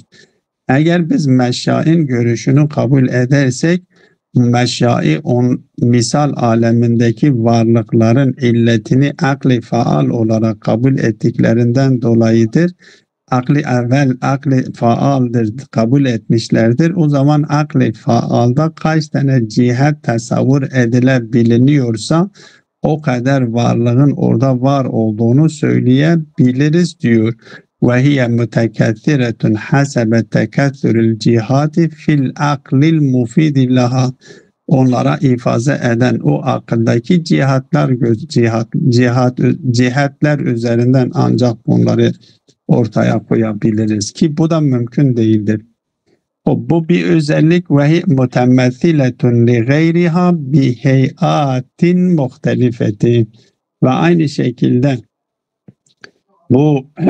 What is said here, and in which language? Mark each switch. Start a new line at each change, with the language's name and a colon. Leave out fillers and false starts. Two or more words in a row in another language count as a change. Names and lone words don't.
Turkish: Eğer biz meşain görüşünü kabul edersek meşai misal alemindeki varlıkların illetini akli faal olarak kabul ettiklerinden dolayıdır. Akli faaldır kabul etmişlerdir. O zaman akli faalda kaç tane cihet tasavvur edilebiliyorsa o kadar varlığın orada var olduğunu söyleyebiliriz diyor.
Arabic: وَهِيَ مُتَكَثِّرَةٌ حَسَبَ تَكَثُّرِ الْجِهَاتِ فِي الْعَقْلِ الْمُفِيدِ لَهَا.
Turkish: Onlara ifade eden o akıldaki cihetler üzerinden ancak bunları ortaya koyabiliriz ki bu da mümkün değildir. Bu bir özellik
Arabic: و متمثلة ل غيرها ب هيئات مختلفة
Turkish: ve aynı şekilde bu